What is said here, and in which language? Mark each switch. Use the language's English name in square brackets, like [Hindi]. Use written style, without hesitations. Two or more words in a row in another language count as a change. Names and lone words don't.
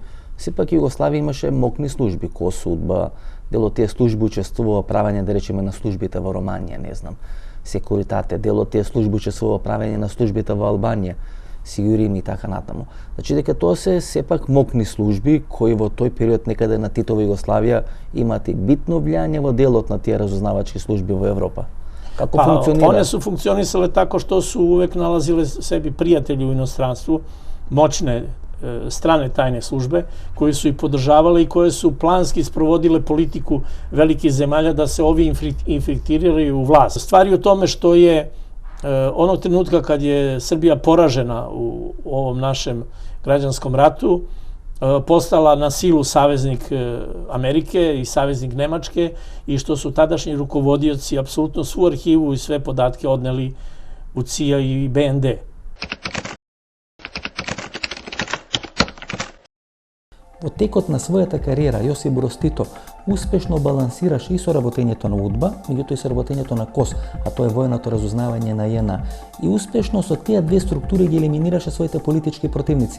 [Macedonian] Сепак Југославија имаше мокни служби, КОС, Удба, дел од тие служби учествува во правење, да речеме, на службите во Романија, не знам, Секуритате, дел од тие служби учествува во правење на службите во Албанија, Сигурим и така натаму. Значи дека тоа се сепак мокни служби кои во тој период некаде на Титова Југославија имат и битно влијание во делот на тие разузнавачки служби во Европа. Како функционира? [Serbian] One su funkcionisale tako što su uvek nalazile sebi prijatelji u inostranstvu, moćne strane tajne službe, koje su ih podržavale i koje su planski sprovodile politiku velikih zemalja da se ovi infiltriraju u vlast. Stvar je u tome što je onog trenutka kad je Srbija poražena u ovom našem građanskom ratu, postala na silu saveznik Amerike i saveznik Nemačke, i što su tadašnji rukovodioci apsolutno svu arhivu i sve podatke odneli u CIA i BND. [Macedonian] Во текот на својата кариера, Јосип Броз Тито успешно балансираше и соработењето на УДБА, меѓутоа и соработењето на КОС, а тоа е војното разузнавање на ЈНА. И успешно со тие две структури ги елиминираше своите политички противници.